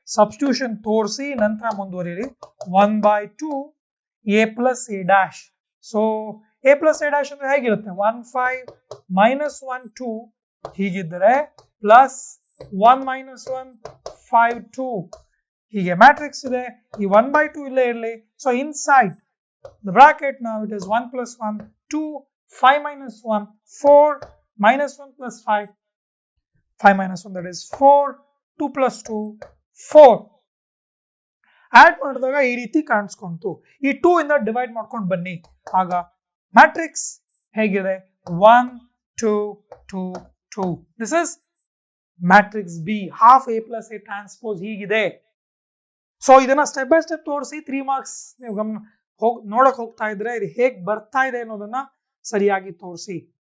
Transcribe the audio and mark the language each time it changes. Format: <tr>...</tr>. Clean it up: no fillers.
<kn>Substitution ತೋರಿಸಿ ನಂತರ ಮುಂದುವರಿರಿ. 1/2 A plus A dash. So A plus A dash ಅಂದ್ರೆ ಹೇಗಿರುತ್ತೆ? 1/5 ಮೈನಸ್ 1 2 ಹೀಗಿದ್ದರೆ ಪ್ಲಸ್ 1 ಮೈನಸ್ 1 5 2 ಹೀಗೆ ಮ್ಯಾಟ್ರಿಕ್ಸ್ ಇದೆ. ಈ 1/2 ಇಲ್ಲೇ ಇರಲಿ.</kn> <en>so inside the bracket now it is 1 plus 1 2 5 minus 1 4 minus 1 plus 5 5 minus 1 that is 4 2 plus 2 4</en> <kn>add ಮಾಡಿದಾಗ ಈ ರೀತಿ ಕಾಣಿಸ್ಕೊಂತು. ಈ 2 ಇಂದ ಡಿವೈಡ್ ಮಾಡ್ಕೊಂಡು ಬನ್ನಿ, ಆಗ ಮ್ಯಾಟ್ರಿಕ್ಸ್ ಹೇಗಿದೆ?</kn> <en>1 2 2 2. This is matrix B, half A plus A transpose ಹೀಗಿದೆ.</en> <kn>ಸೊ ಇದನ್ನ ಸ್ಟೆಪ್ ಬೈ ಸ್ಟೆಪ್ ತೋರಿಸಿ 3 ಮಾರ್ಕ್ಸ್ ನೀವು ನೋಡಕ್ ಹೋಗ್ತಾ ಇದ್ರೆ ಇದು ಹೇಗ್ ಬರ್ತಾ ಇದೆ ಅನ್ನೋದನ್ನ ಸರಿಯಾಗಿ ತೋರಿಸಿ.</kn>